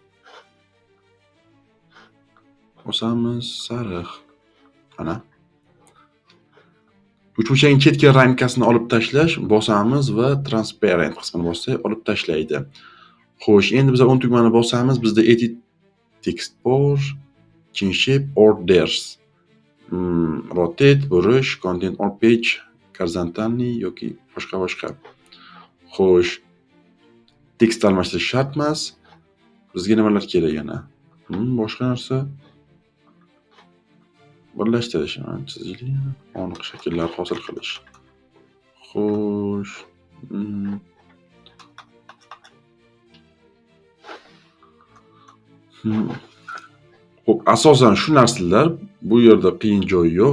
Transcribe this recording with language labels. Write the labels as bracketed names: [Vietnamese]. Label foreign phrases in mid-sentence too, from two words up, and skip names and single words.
[Uzbek] Bosamiz sariq. Mana uchburchakning chetki ramkasini olib tashlash, bosamiz va transparent qismini bossak olib tashlaydi. Xo'sh, endi biz 10 tugmani bosamiz, bizda [English] edit text [Uzbek] bor, [English] change shape, orders, rotate, burish, content on page, horizontally [Uzbek] yoki boshqa. Xo'sh, tekst almashtirish shart emas. Bizga nimalar kerak yana? Boshqa narsa birlashtirish, chizishlik, aniq shakllar hosil qilish. Xo'sh, asosan shu narsalar, bu yerda qiyin joyi yo'q.